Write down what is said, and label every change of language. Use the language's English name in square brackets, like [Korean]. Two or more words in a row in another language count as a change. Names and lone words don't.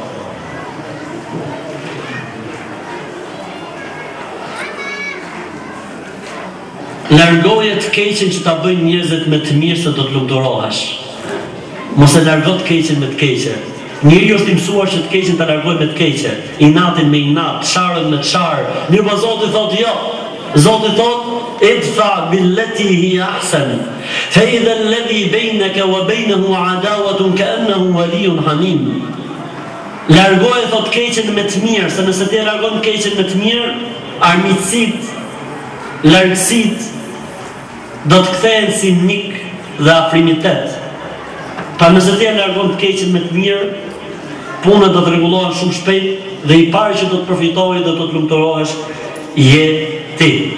[Albanian] Largoje të keqen që ta bëjnë njerëzit me të mirë se do të lumturohesh. Mos e largo të keqen me të keqe. Njeriu është i mësuar që të keqen ta largojë me të keqe, inatin me inat, çarën me çar. Mirë, po Zoti thotë jo. Zoti thotë: [Arabic] "ادفع بالتي هي أحسن فإذا الذي بينك وبينه عداوة كأنه ولي حميم." [Albanian] Largoje thotë keqen me të mirë, se nëse ti e largon keqen me të mirë, armiqësitë, largësitë do të kthehen si mik dhe afrimitet. Pa nëse ti e largon të keqen me të mirë, punët do të rregullohen shumë shpejt dhe i pari që do të përfitojë dhe do të lumturohesh je ti.